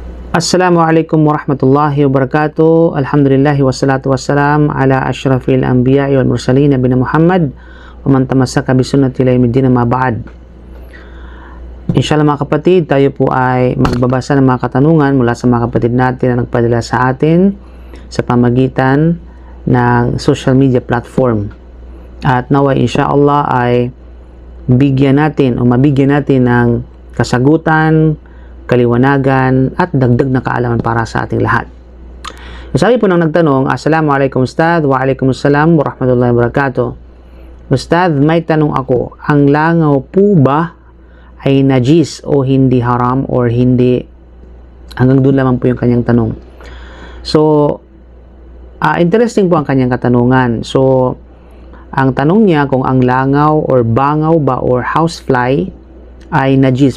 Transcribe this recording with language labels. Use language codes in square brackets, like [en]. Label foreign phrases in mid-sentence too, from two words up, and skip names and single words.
[ar] السلام عليكم ورحمة الله وبركاته. الحمد لله والصلاة والسلام على أشرف الأنبياء والمرسلين نبينا محمد ومن تمسك بسنته إلى يوم الدين أما بعد. [tl] Inshallah mga kapatid, tayo po ay magbabasa ng mga katanungan mula sa mga kapatid natin na nagpadala sa atin sa pamagitan ng [en] social media platform. [tl] At naway inshallah ay mabigyan natin ng kasagutan, kaliwanagan at dagdag na kaalaman para sa ating lahat. Sabi po ng nagtanong, [ar] السلام عليكم أستاذ، وعليكم السلام ورحمة الله وبركاته. [tl] Ustadh, may tanong ako, ang langaw po ba ay najis o hindi haram or hindi? Hanggang doon lamang po yung kanyang tanong. So, interesting po ang kanyang katanungan. So, ang tanong niya kung ang langaw or bangaw ba or housefly ay najis.